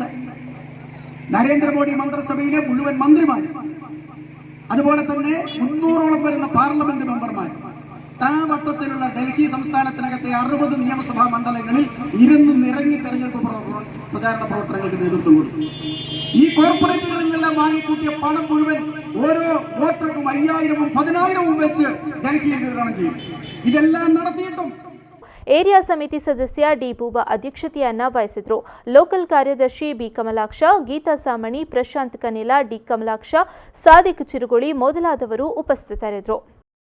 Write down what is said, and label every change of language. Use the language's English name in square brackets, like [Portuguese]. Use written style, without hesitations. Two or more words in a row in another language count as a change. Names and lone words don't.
[Malayalam] നരേന്ദ്രമോദി മന്ത്രിസഭയിലെ മുഴുവൻ മന്ത്രിമാരും അതുപോലെ തന്നെ 300ഓളം വരുന്ന [English] parliament members [Malayalam] വട്ടത്തിലുള്ള ഡൽഹി സംസ്ഥാനത്തിനകത്തെ 60 നിയമസഭാ മണ്ഡലങ്ങളിൽ ഇരുന്ന് നിറങ്ങി തെരഞ്ഞെടുപ്പ് പ്രചാരണ പ്രവർത്തനങ്ങൾക്ക് നേതൃത്വം കൊടുത്തു. ഈ കോർപ്പറേറ്റുകളിൽ നിന്നെല്ലാം വാങ്ങിക്കൂട്ടിയ പണം മുഴുവൻ ഓരോ വോട്ടർക്കും 5000-ഉം 10000-ഉം വെച്ച് ഡൽഹിയിൽ വിതരണം ചെയ്യും. ഇതെല്ലാം നടത്തിയിട്ടും [Kannada] ಏರಿಯಾ ಸಮಿತಿ ಸದಸ್ಯ ಡಿ ಬೂಬಾ ಅಧ್ಯಕ್ಷತೆಯನ್ನ ವಹಿಸಿದ್ರು. ಲೋಕಲ್ ಕಾರ್ಯದರ್ಶಿ ಬಿ ಕಮಲಾಕ್ಷ, ಗೀತಾ ಸಾಮಣಿ, ಪ್ರಶಾಂತ್ ಕನೇಲ, ಡಿ ಕಮಲಾಕ್ಷ, ಸಾದಿಕ್ ಚಿರುಗುಳಿ ಮೊದಲಾದವರು ಉಪಸ್ಥಿತರಿದ್ದರು.